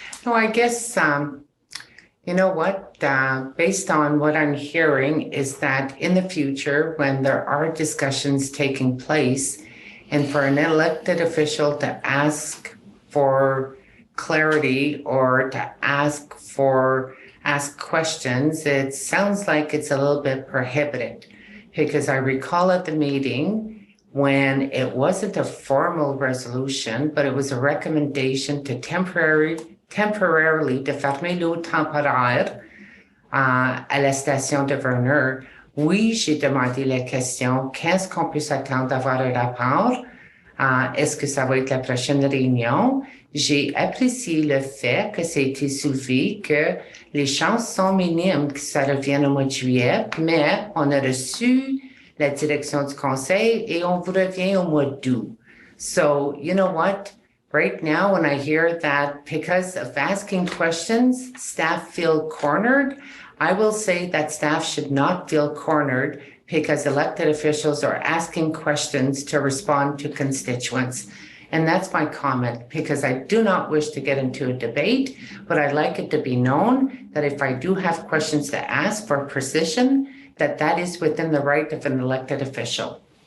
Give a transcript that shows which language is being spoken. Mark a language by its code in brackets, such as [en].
[en] No, I guess, you know what, based on what I'm hearing is that in the future, when there are discussions taking place and for an elected official to ask for clarity or to ask questions, it sounds like it's a little bit prohibited, because I recall at the meeting when it wasn't a formal resolution, but it was a recommendation to temporarily [fr] de fermer l'eau temporaire à la station de Verner. Oui, j'ai demandé la question, qu'est-ce qu'on peut s'attendre d'avoir un rapport? Est-ce que ça va être la prochaine réunion? J'ai apprécié le fait que ça a été soulevé, que les chances sont minimes que ça revienne au mois de juillet, mais on a reçu la direction du conseil et on vous revient au mois d'août. [en] So, you know what? Right now, when I hear that because of asking questions, staff feel cornered, I will say that staff should not feel cornered because elected officials are asking questions to respond to constituents. And that's my comment, because I do not wish to get into a debate, but I'd like it to be known that if I do have questions to ask for precision, that is within the right of an elected official.